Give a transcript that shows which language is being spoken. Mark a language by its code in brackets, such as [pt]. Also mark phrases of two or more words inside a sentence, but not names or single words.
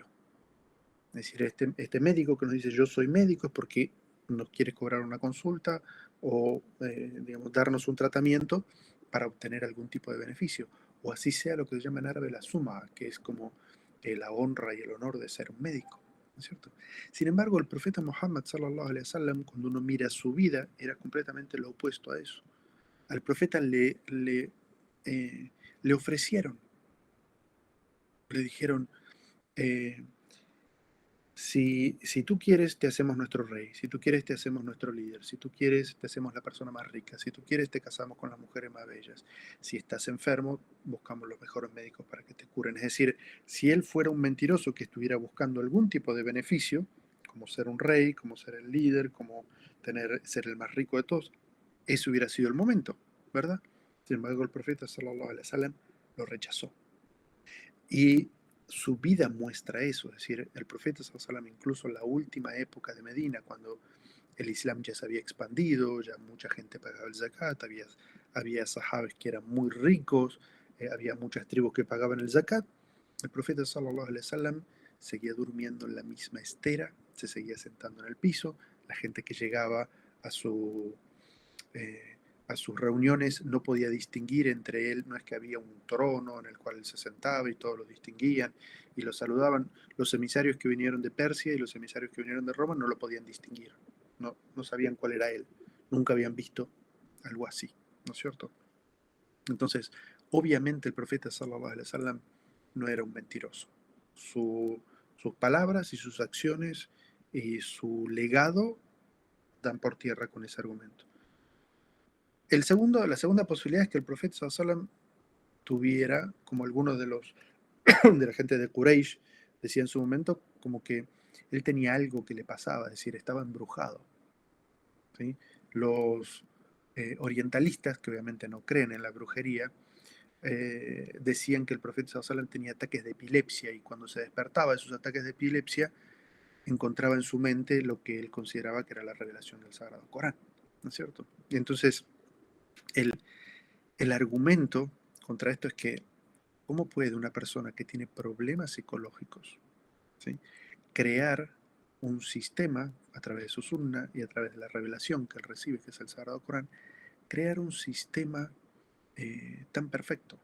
[es] Es decir, este médico que nos dice yo soy médico es porque nos quiere cobrar una consulta o, digamos, darnos un tratamiento para obtener algún tipo de beneficio. O así sea lo que se llama en árabe la suma, que es como la honra y el honor de ser un médico. ¿No es cierto? Sin embargo, el profeta Muhammad [ar] صلى الله عليه وسلم, [es] cuando uno mira su vida, era completamente lo opuesto a eso. Al profeta eh, le ofrecieron, le dijeron, eh, si tú quieres, te hacemos nuestro rey. Si tú quieres, te hacemos nuestro líder. Si tú quieres, te hacemos la persona más rica. Si tú quieres, te casamos con las mujeres más bellas. Si estás enfermo, buscamos los mejores médicos para que te curen. Es decir, si él fuera un mentiroso que estuviera buscando algún tipo de beneficio, como ser un rey, como ser el líder, como ser el más rico de todos, ese hubiera sido el momento, ¿verdad? Sin embargo, el profeta [ar] صلى الله عليه وسلم [es] lo rechazó. Y su vida muestra eso, es decir, el profeta [ar] صلى الله عليه وسلم, [es] incluso en la última época de Medina, cuando el Islam ya se había expandido, ya mucha gente pagaba el zakat, había sahabes que eran muy ricos, había muchas tribus que pagaban el zakat, el profeta [ar] صلى الله عليه وسلم [es] seguía durmiendo en la misma estera, se seguía sentando en el piso, la gente que llegaba a su eh, a sus reuniones no podía distinguir entre él, no es que había un trono en el cual él se sentaba y todos lo distinguían y lo saludaban. Los emisarios que vinieron de Persia y los emisarios que vinieron de Roma no lo podían distinguir, no sabían cuál era él, nunca habían visto algo así, ¿no es cierto? Entonces, obviamente el profeta [ar] صلى الله عليه وسلم [es] no era un mentiroso. Sus palabras y sus acciones y su legado dan por tierra con ese argumento. La segunda posibilidad es que el profeta [ar] صلى الله عليه وسلم [es] tuviera, como algunos de la gente de Quraysh decía en su momento, como que él tenía algo que le pasaba, es decir, estaba embrujado. ¿Sí? Los orientalistas, que obviamente no creen en la brujería, decían que el profeta [ar] صلى الله عليه وسلم [es] tenía ataques de epilepsia y cuando se despertaba de esos ataques de epilepsia encontraba en su mente lo que él consideraba que era la revelación del Sagrado Corán, ¿no es cierto? Y entonces el, el argumento contra esto es que ¿cómo puede una persona que tiene problemas psicológicos, ¿sí?, crear un sistema a través de su sunna y a través de la revelación que él recibe, que es el Sagrado Corán, crear un sistema tan perfecto?